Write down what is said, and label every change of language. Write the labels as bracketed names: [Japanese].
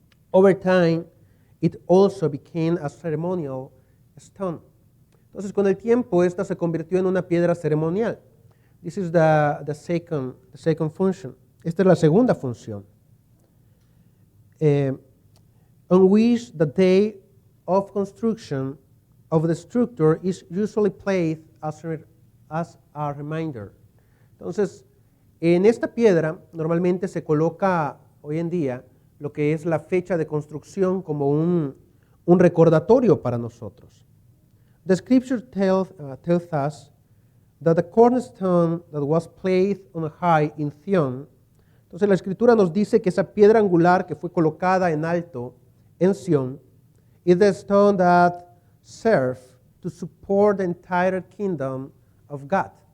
[English] Over time, it also became a ceremonial stone. [Spanish] Entonces, con el tiempo, esta se convirtió en una piedra ceremonial. [English] This is the second function. [Spanish] Esta es la segunda función. [English] On which the day of construction of the structure is usually placed as a reminder. [Spanish] Entonces, en esta piedra normalmente se coloca hoy en día lo que es la fecha de construcción como un recordatorio para nosotros. [English] The scripture tells us that the cornerstone that was placed on high in Zion. [Spanish] Entonces la escritura nos dice que esa piedra angular que fue colocada en alto en Sion [English] is the stone that serves to support the entire kingdom of God.